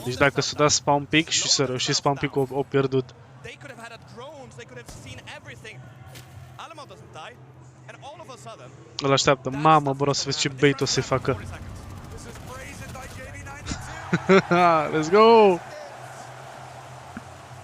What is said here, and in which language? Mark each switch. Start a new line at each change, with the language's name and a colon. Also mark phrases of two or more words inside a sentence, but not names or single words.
Romanian: Deci dacă s-o dat
English: spawn pick
Romanian: și s-a reușit
English: spawn pick-
Romanian: ul, au pierdut.
English: They could have had drones, they could have seen everything. Alamo doesn't die, and all of a sudden
Romanian: Îl așteaptă. Mamă, bro, să vezi ce bait o să-i facă.
English: Let's go!